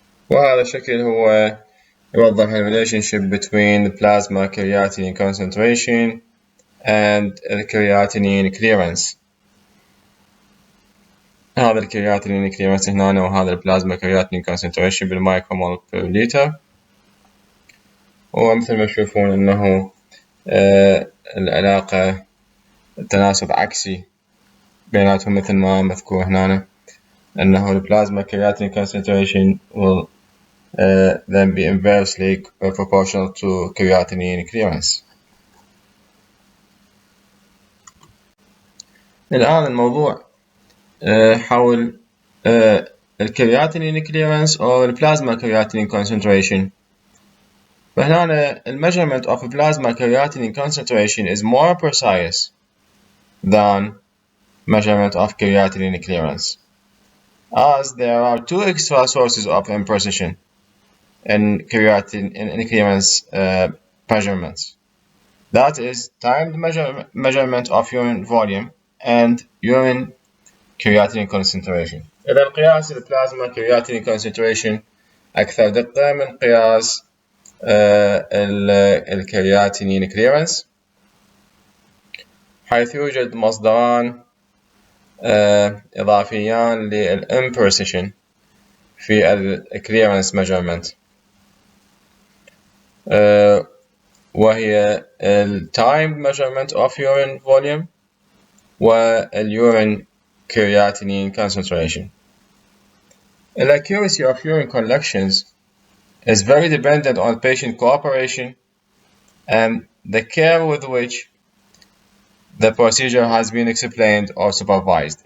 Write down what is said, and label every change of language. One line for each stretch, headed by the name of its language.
Arabic: وهذا الشكل هو يوضح
English: relationship between the plasma creatinine concentration and creatinine clearance.
Arabic: هذا الكرياتينين clearance هنا، وهذا البلازما creatinine concentration بالمايكرومول per liter. ومثل ما تشوفون أنه العلاقة التناسب عكسي بيناتهم مثل ما مذكور هنا، أنه البلازما
English: creatinine concentration will then be inversely proportional to creatinine clearance.
Arabic: الآن الموضوع حول الكرياتينين clearance أو البلازما creatinine concentration.
English: فهنا measurement of plasma creatinine concentration is more precise than measurement of creatinine clearance, as there are two extra sources of imprecision in clearance measurements. That is timed measurement of urine volume and urine creatinine concentration.
Arabic: إذا قياس البلازما creatinine concentration أكثر دقة من قياس الكرياتينين clearance، حيث يوجد مصدران إضافيان للimprecision في الclearance measurement،
English: وهي timed measurement of urine volume والurine creatinine concentration. The accuracy of urine collections is very dependent on patient cooperation and the care with which the procedure has been explained or supervised.